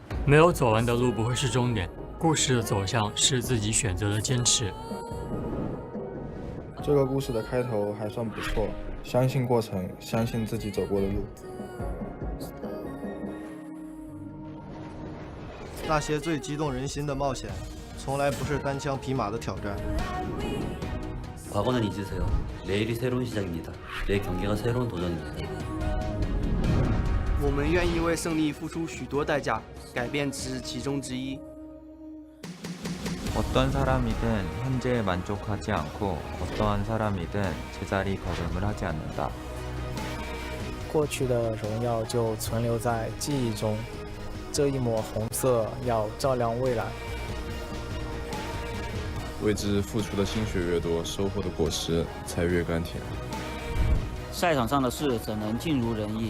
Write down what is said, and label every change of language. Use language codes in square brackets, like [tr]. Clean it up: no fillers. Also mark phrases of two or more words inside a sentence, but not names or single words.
[zh] 没有走完的路不会是终点，故事的走向是自己选择的坚持。这个故事的开头还算不错，相信过程，相信自己走过的路。那些最激动人心的冒险，从来不是单枪匹马的挑战。 [ko] 과거는 잊으세요. 내일이 새로운 시작입니다. 내일 경기가 새로운 도전입니다. [zh] 我们愿意为胜利付出许多代价，改变只是其中之一。 [ko] 어떤 사람이든 현재에 만족하지 않고 어떠한 사람이든 제자리 걸음을 하지 않는다. [zh] 过去的荣耀就存留在记忆中，这一抹红色要照亮未来。为之付出的心血越多，收获的果实才越甘甜。赛场上的事怎能尽如人意？